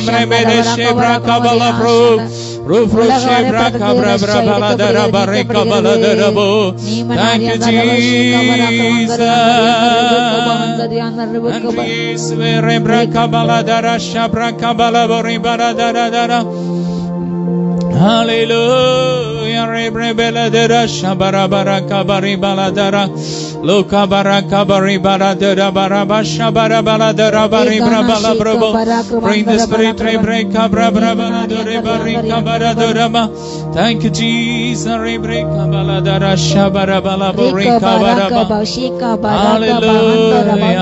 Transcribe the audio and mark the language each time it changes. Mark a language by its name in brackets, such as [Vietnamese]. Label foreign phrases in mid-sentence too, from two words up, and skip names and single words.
[English] Thank you, Jesus. Hallelujah. Rebrebela shabara baraka bari baladara loka baraka bari baladara baraba shabara baladara bari brabala brabo. Bring the spirit rebreka brabra baladara bari kabara dorama. Thank you, Jesus. Rebreka baladara shabara balabo rekabaraba. Hallelujah.